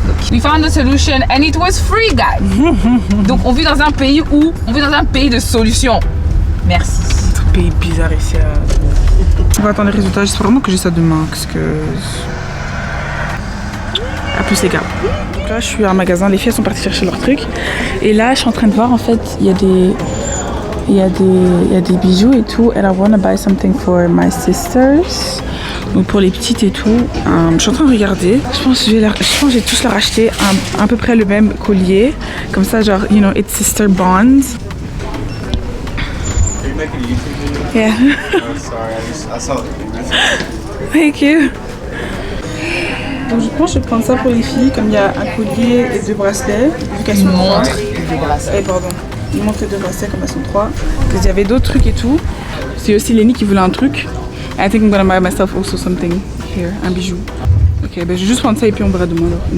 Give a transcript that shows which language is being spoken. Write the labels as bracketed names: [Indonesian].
[English] We found a solution and it was free, guys. [French] Donc on vit dans un pays de solutions. Merci. C'est un pays bizarre ici. On va attendre les résultats. J'espère vraiment que j'ai ça demain. Parce que... A plus les gars. Donc là, je suis à un magasin. Les filles sont parties chercher leurs trucs. Et là, je suis en train de voir, en fait, il y a des bijoux et tout. [English] And I want to buy something for my sisters. [French] Donc pour les petites et tout. Je suis en train de regarder. Je pense que je vais tous leur acheter à peu près le même collier. Comme ça, genre, [English] you know, it's sister bonds. Are you making a YouTube video? Yeah. Oh, sorry, I saw it. Thank you. [French] Donc je pense que je vais prendre ça pour les filles. Comme il y a un collier et 2 bracelets. Vu qu'elles sont 3. Pardon. Une montre et 2 bracelets comme elles sont 3. Parce qu'il y avait d'autres trucs et tout. C'est aussi Lenny qui voulait un truc. [English] I think I'm gonna buy myself also something here, [French] un bijou. Ok, ben je vais juste prendre ça et puis on verra demain.